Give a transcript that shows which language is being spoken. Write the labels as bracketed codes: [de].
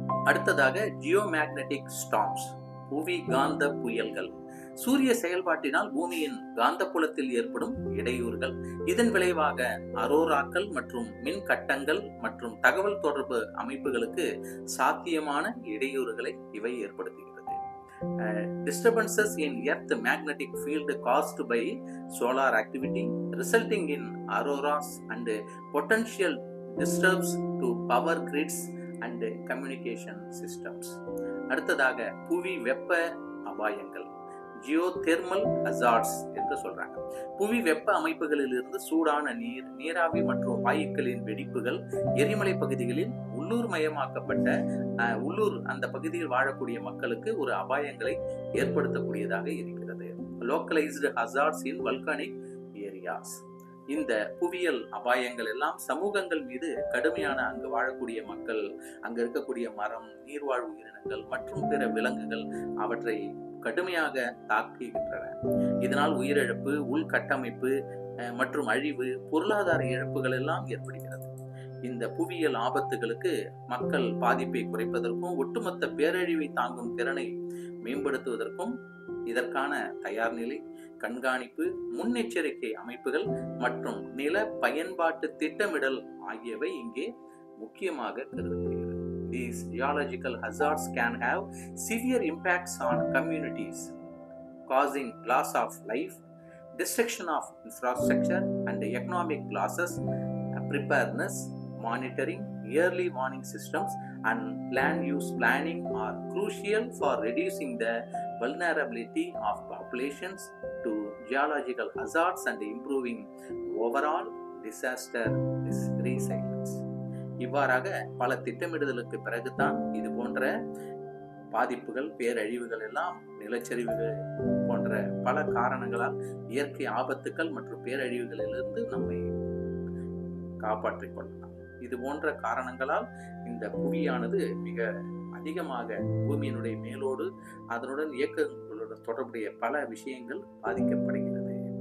[ta] அடுத்ததாக ஜியோமேக்னெட்டிக் ஸ்டார்ம்ஸ், புவி காந்த புயல்கள். சூரிய செயல்பாட்டினால் பூமியின் காந்தப்புலத்தில் ஏற்படும் இடையூறுகள். இதன் விளைவாக அரோராக்கள் மற்றும் மின் கட்டங்கள் மற்றும் தகவல் தொடர்பு அமைப்புகளுக்கு சாத்தியமான இடையூறுகளை இவை ஏற்படுத்துகிறது. [en] Disturbances in earth magnetic field caused by solar activity resulting in auroras and potential disturbs to power grids and communication systems. [ta] அடுத்ததாக புவி வெப்ப அபாயங்கள், ஜியோதெர்மல் ஹசார்ட்ஸ் என்று சொல்றாங்க. புவி வெப்ப அமைப்புகளில் இருந்து சூடான நீர், நீராவி மற்றும் வாயுக்களின் வெடிப்புகள் எரிமலை பகுதிகளில் உள்ளூர் மயமாக்கப்பட்ட அந்த பகுதியில் வாழக்கூடிய மக்களுக்கு ஒரு அபாயங்களை ஏற்படுத்தக்கூடியதாக இருக்கிறது. [en] Localised hazards in volcanic areas. [ta] இந்த புவியியல் அபாயங்கள் எல்லாம் சமூகங்கள் மீது கடுமையான அங்கு வாழக்கூடிய மக்கள், அங்கு இருக்கக்கூடிய மரம், நீர்வாழ் உயிரினங்கள் மற்றும் பிற விலங்குகள் அவற்றை கடுமையாக தாக்குகின்றன. இதனால் உயிரிழப்பு, உள்கட்டமைப்பு மற்றும் அழிவு, பொருளாதார இழப்புகள் எல்லாம் ஏற்படுகிறது. இந்த புவியியல் ஆபத்துகளுக்கு மக்கள் பாதிப்பை குறைப்பதற்கும் ஒட்டுமொத்த பேரழிவை தாங்கும் திறனை மேம்படுத்துவதற்கும் இதற்கான தயார் நிலை, கண்காணிப்பு, முன்னெச்சரிக்கை அமைப்புகள் மற்றும் நில பயன்பாட்டு திட்டமிடல் ஆகியவை இங்கே முக்கியமாக கருதப்படுகிறது. [en] These geological hazards can have severe impacts on communities, causing loss of life, destruction of infrastructure and economic losses. Preparedness, monitoring, early warning systems and land use planning are crucial for reducing the vulnerability of populations to geological hazards and improving overall disaster resilience. [ta] இவ்வாறாக பல திட்டமிடுதலுக்கு பிறகுதான் இது போன்ற பாதிப்புகள், பேரழிவுகள் எல்லாம், நிலச்சரிவுகள் போன்ற பல காரணங்களால் இயற்கை ஆபத்துக்கள் மற்றும் பேரழிவுகளிலிருந்து நம்மை காப்பாற்றிக் கொள்ளலாம். இது போன்ற காரணங்களால் இந்த புவியானது மிக அதிகமாக பூமியினுடைய மேலோடு அதனுடன் இயக்கங்களுடன் தொடர்புடைய பல விஷயங்கள் பாதிக்கப்படுகிறது.